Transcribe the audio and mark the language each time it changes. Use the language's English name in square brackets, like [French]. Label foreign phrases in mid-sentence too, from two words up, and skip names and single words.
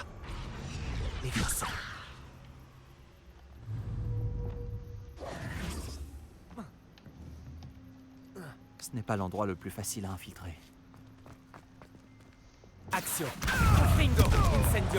[French] Levioso. Ce n'est pas l'endroit le plus facile à infiltrer. Action! Confringo! Incendio!